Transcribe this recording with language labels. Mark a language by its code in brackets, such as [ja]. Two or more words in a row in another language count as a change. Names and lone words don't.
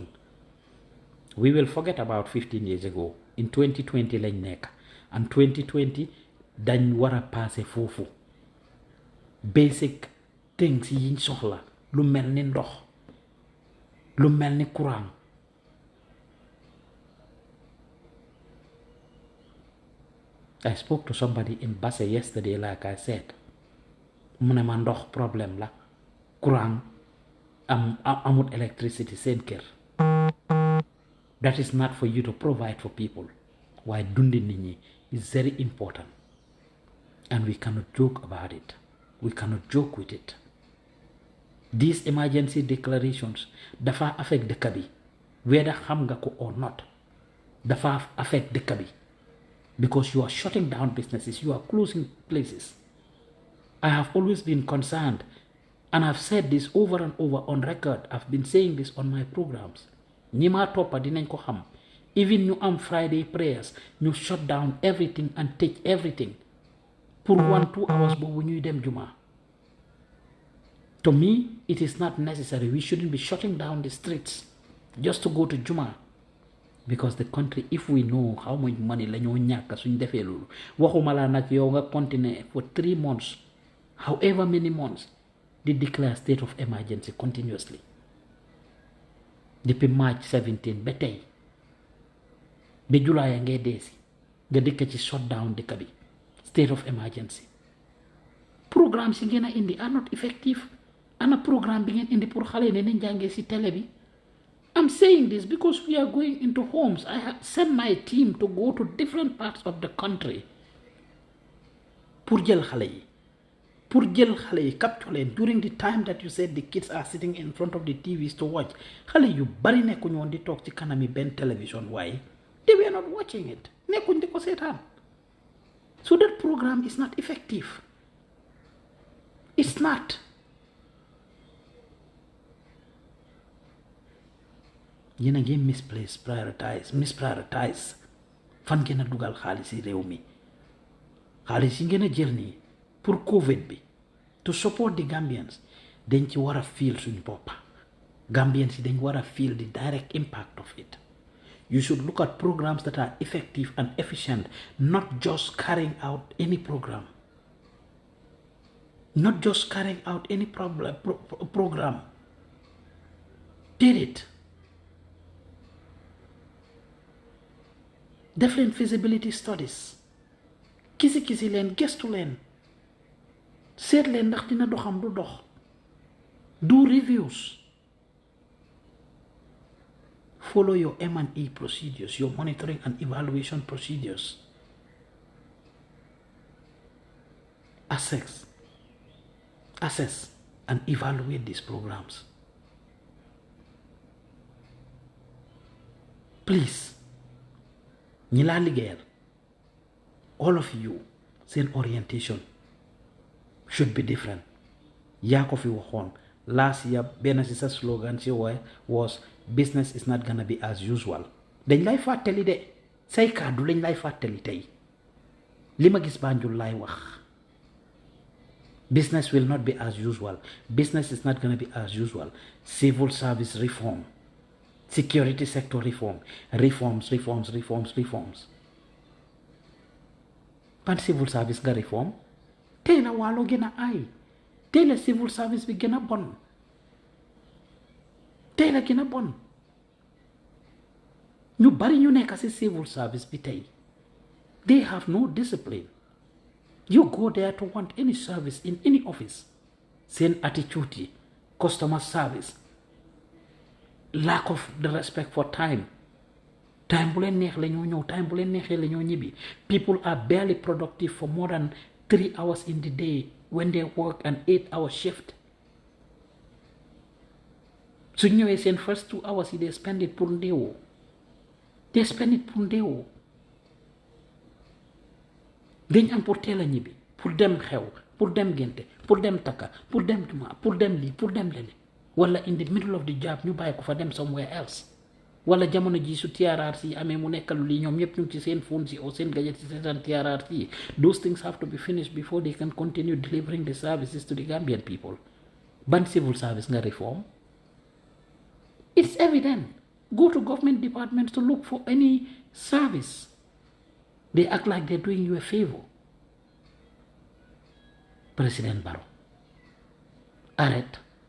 [en] We will forget about 15 years ago. [wo] In 2020 lañ nekk, and 2020 dañ wara passé foofu. [en] Basic things [wo] yiñ soxla, lu mel ni ndox, lu mel ni courant. [en] I spoke to somebody in Basse yesterday, like I said. [wo] Mu ne ma ndox problème la, courant amut electricity seen kër. [en] That is not for you to provide for people. Why [wo] dundi nit ñi [en] is very important. And we cannot joke about it. We cannot joke with it. These emergency declarations [wo] dafa affect dëkk bi, [en] whether [wo] xam nga ko [en] or not. [wo] Dafa affect dëkk bi. [en] Because you are shutting down businesses, you are closing places. I have always been concerned, and I've said this over and over on record. I've been saying this on my programs. [wo] ñi ma toppa dinañ ko xam. Even ñu am [en] Friday prayers, [wo] ñu [en] shut down everything and take everything [wo] pour 1-2 hours boobu ñuy dem juma. [en] To me, it is not necessary. We shouldn't be shutting down the streets just to go to juma. Because the country, if we know how much money [wo] la ñoo ñàkk suñ defee loolu, waxuma la nag yow nga continuer [en] for 3 months, however many months, they declare state of emergency continuously. [wo] Depuis March 17 ba tey ba July a ngay deesi nga dëkk ci shutdown dëkk bi, [en] state of emergency. Programs [wo] yi ngeen a indi [en] are not effective. [wo] ana programme bi ngeen indi pour xale ne nañ jàngee si télé bi. [en] I'm saying this because we are going into homes. I have sent my team to go to different parts of the country pour [wo] jël xale yi capture leen [en] during the time that you said the kids are sitting in front of the TVs to watch [wo] xale yu bari nekkuñu woon di toog ci kanami benn télévision [en] waaye they were not watching it [wo] nekkuñ di ko seetaan [en] so that program is not effective. It's not. [wo] yéen a ngi misprioritize fan ngeen a dugal xaalis yi réew mi xaalis yi ngeen a jël nii pour Covid bi [en] to support the Gambians [wo] dañ ci war a feel suñ boppa Gambians yi dañ war a feel [en] the direct impact of it. You should look at programs that are effective and efficient, not just carrying out any program. Not just carrying out any program. Did it. [wo] Def leen [en] feasibility studies. [wo] Kisi leen gestu leen. Seet leen ndax dina doxam du dox. [en] Do reviews. Follow your M&E procedures, your monitoring and evaluation procedures. Assess and evaluate these programs. Please, [wo] ñi laa liggéeyal, [en] all of you, seen orientation should be different. [wo] yaa ko fi waxoon [en] last year [wo] benn si sa slogan si was [en] business is not gonna be as usual. [wo] dañ lay fàttali de say kàddu lañ lay fàttali tey li ma gis Banjul laay wax. [en] Business will not be as usual. Business is not gonna be as usual. Civil service reform, security sector reforms. [wo] Ban [en] civil service [wo] nga reform tey la waalo gën a ay tey la [en] civil service [wo] bi gën a bon tey la gën a bon ñu bari ñu nekk ci [en] civil service [wo] bi tey [en] they have no discipline. You go there to want any service in any office. Same attitude, customer service, lack of the respect for time. [wo] Time bu leen neex la ñoo ñëw time bu leen neexee la ñoo ñibbi. [en] People are barely productive for more than 3 hours in the day when they work an 8-hour shift. [wo] su ñëwee seen [en] first 2 hours [wo] yi [en] they spend it [wo] pour ndéewoo. dañ am pour teel a ñibbi pour dem xew pour dem gente pour dem takka pour dem juma pour dem lii pour dem lele wala [en] in the middle of the job [wo] ñu bàyyi ko fa dem [en] somewhere else [wo] wala jamono ji su TRRC amee mu nekkalu lii ñoom ñëpp ñu ngi ci seen phone si ou seen gadget si seen TRRC. [en] Those things have to be finished before they can continue delivering the services to the Gambian people. Ban civil service nga reform? It's evident. Go to government departments to look for any service. They act like they're doing you a favor. President Barrow, arrête.